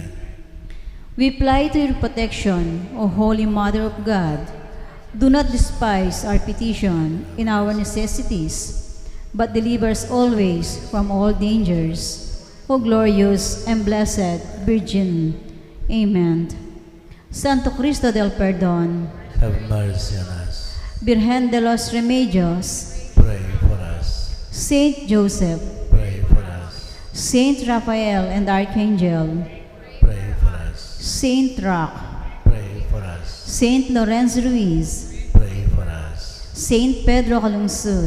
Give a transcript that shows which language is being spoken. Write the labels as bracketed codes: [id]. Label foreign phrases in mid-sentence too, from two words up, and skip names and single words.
[en] We apply to your protection, O Holy Mother of God. Do not despise our petition in our necessities, but deliver us always from all dangers. O glorious and blessed Virgin. Amen. Santo Cristo del Perdón, Have mercy on us. Virgen de los Remedios, Pray for us. Saint Joseph, Pray for us. Saint Raphael and Archangel, Pray for us. Saint Roch, Pray for us. Saint Lorenzo Ruiz, Pray for us. Saint Pedro Calungsod,